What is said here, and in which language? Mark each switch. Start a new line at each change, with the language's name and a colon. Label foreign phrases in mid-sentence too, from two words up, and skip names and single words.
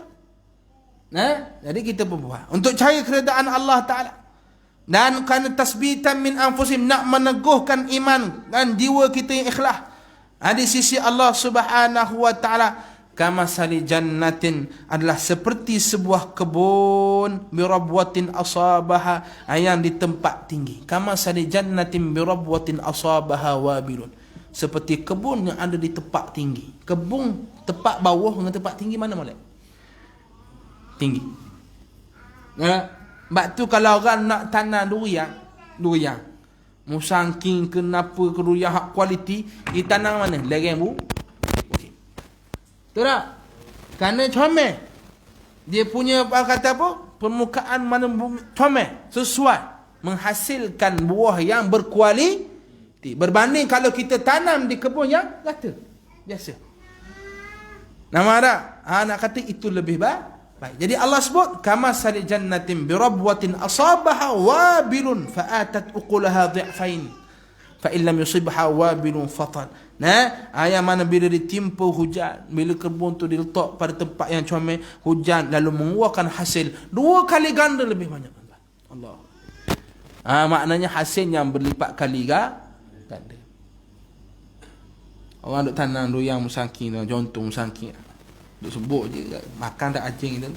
Malay: Jadi kita berbuat untuk cari keredaan Allah Ta'ala, dan kerana
Arabic: تثبيتا من أنفسهم,
Malay: nak meneguhkan iman dan jiwa kita yang ikhlas di sisi Allah
Arabic: سبحانه وتعالى. كمثل جنة,
Malay: adalah seperti sebuah kebun,
Arabic: بربوة أصابها,
Malay: yang di tempat tinggi.
Arabic: كمثل جنة بربوة أصابها وابل,
Malay: seperti kebun yang ada di tempat tinggi. Kebun tempat bawah dengan tempat tinggi mana molek? Tinggi. Sebab tu kalau orang nak tanam durian musangking kenapa ke durian hak kualiti, ditanam mana? Lereng bu. Betul tak? Kerana comel. Dia punya kata apa? Permukaan mana comel, sesuai, menghasilkan buah yang berkualiti, berbanding kalau kita tanam di kebun yang rata biasa. Nama tak? Nak kata itu lebih baik. Jadi Allah sebut
Arabic: كمثل جنة بربوة أصابها وابل فآتت أكلها ضعفين فإن لم يصبها وابل فطل.
Malay: Ayat mana bila ditimpa hujan, bila kebun tu diletak pada tempat yang comel, hujan lalu mengeluarkan hasil 2 kali ganda lebih banyak. Allah. Maknanya hasil yang berlipat kali ganda. Orang duk tanam durian musangking, contoh musangking, duk sebut je, makan tak acing tu.